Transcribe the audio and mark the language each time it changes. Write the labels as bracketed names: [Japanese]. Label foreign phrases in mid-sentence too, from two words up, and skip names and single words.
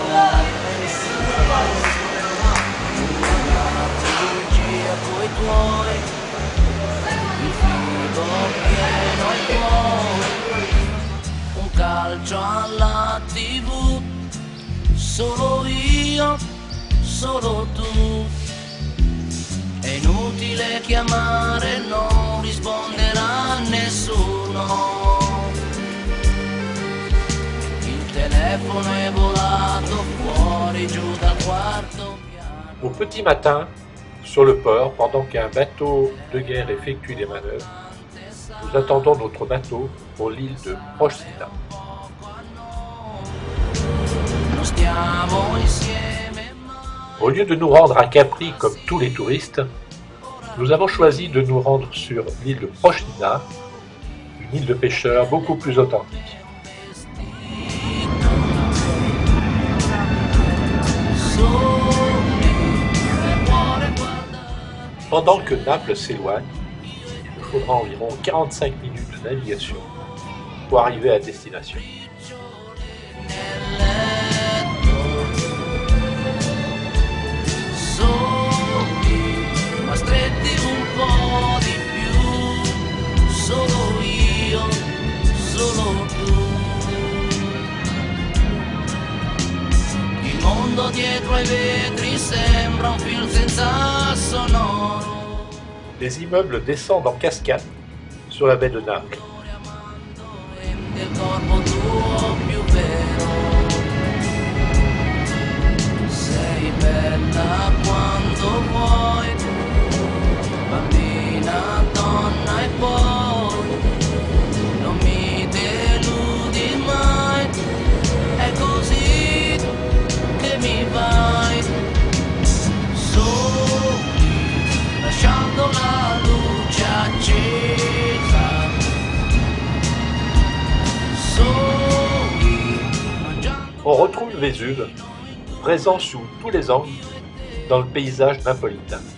[Italian] Una trilogia coi tuoi, il frigo pieno ai tuoi, un calcio alla TV, solo io, solo tu. È inutile chiamare, non risponderà nessuno. Il telefono è volato fuori giù dal quarto piano. [French] Au petit matin, sur le port, pendant qu'un bateau de guerre effectue des manœuvres, nous attendons notre bateau pour l'île de Procida. [Italian] Non stiamo insieme mai. [French] Au lieu de nous rendre à Capri comme tous les touristes, nous avons choisi de nous rendre sur l'île de Procida, une île de pêcheurs beaucoup plus authentique. Pendant que Naples s'éloigne, il nous faudra environ 45 minutes de navigation pour arriver à destination. [Italian] Ma stretti un po' di più, solo io, solo tu. Il mondo dietro ai vetri sembra un film senza sonoro. [French] Les immeubles descendent en cascade sur la baie de Naples. [Italian] Rendi il corpo tuo più vero. Sei bella quando vuoi, bambina, donna e poi non mi deludi mai, è così che mi vai, soli, lasciando la luce accesa, soli, mangiando. [French] On retrouve le Vésuve, présent sous tous les angles dans le paysage napolitain.